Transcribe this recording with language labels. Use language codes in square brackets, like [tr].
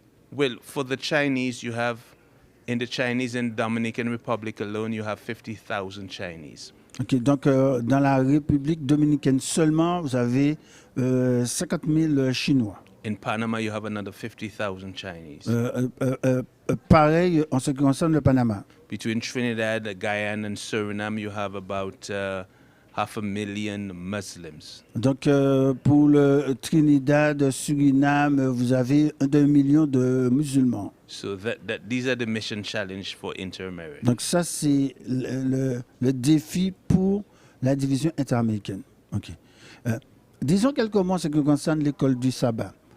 [en] Well, for the Chinese, you have, in the Chinese and Dominican Republic alone, you have 50,000 Chinese. [fr] Ok, donc dans la République dominicaine seulement, vous avez 50 000 Chinois. [en] In Panama, you have another 50,000 Chinese. [fr] Pareil en ce qui concerne le Panama. [en] Between Trinidad, Guyana, and Suriname, you have about 500,000 Muslims. [fr] Donc pour le Trinidad, Suriname, vous avez 1 million de musulmans. [en] So these are the mission challenge for Inter-America. [fr] Donc ça, c'est le défi pour la division interaméricaine. Ok. Disons quelques mots en ce qui concerne l'école du sabbat.